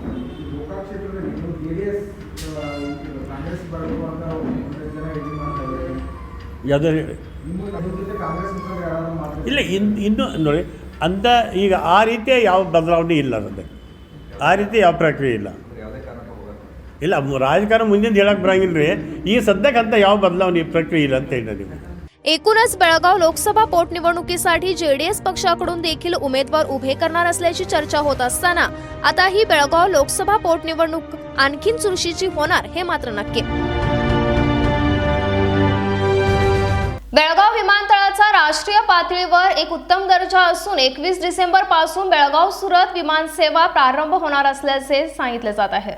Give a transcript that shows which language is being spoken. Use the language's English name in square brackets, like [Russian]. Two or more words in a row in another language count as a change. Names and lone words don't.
[Kannada] ಯಾವುದು ಇಲ್ಲ, ಇನ್ನೂ ನೋಡಿ ಅಂತ ಈಗ ಆ ರೀತಿಯ ಯಾವ ಬದಲಾವಣೆ ಇಲ್ಲ, ಅದಕ್ಕೆ ಆ ರೀತಿ ಯಾವ ಪ್ರಕ್ರಿಯೆ ಇಲ್ಲ। ಇಲ್ಲ, ರಾಜಕಾರಣ ಮುಂದಿನ ಹೇಳಕ್ಕೆ ಬರಂಗಿಲ್ಲ ರೀ। ಈ ಸದ್ಯಕ್ಕೆ ಅಂತ ಯಾವ ಬದಲಾವಣೆ ಪ್ರಕ್ರಿಯೆ ಇಲ್ಲ ಅಂತ ಹೇಳಿದ್ದೀವಿ। [Marathi] एकूणच बेळगाव लोकसभा पोटनिवडणुकीसाठी जेडीएस पक्षाकडून देखील उमेदवार उभे करणार असल्याची चर्चा होत असताना आता ही बेळगाव लोकसभा पोटनिवडणूक आणखीन चुरशीची होणार हे मात्र नक्की. बेळगाव विमानतळाचा राष्ट्रीय पातळीवर एक उत्तम दर्जा असून 21 डिसेंबर पासून बेळगाव सुरत विमानसेवा प्रारंभ होणार असल्याचे सांगितले जात आहे.